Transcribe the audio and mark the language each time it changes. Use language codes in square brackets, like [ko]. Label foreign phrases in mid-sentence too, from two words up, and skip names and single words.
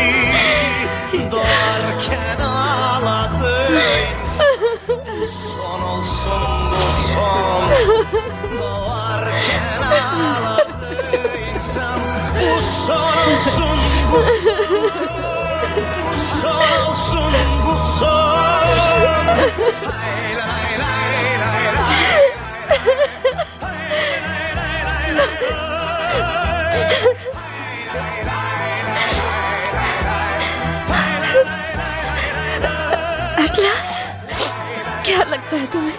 [tr] Doğarken ağladı insan, bu son olsun bu son. Doğarken ağladı insan, bu son olsun bu son. Bu son olsun bu son. Lay lay lay lay lay. [hi] अटलास, क्या लगता है तुम्हें?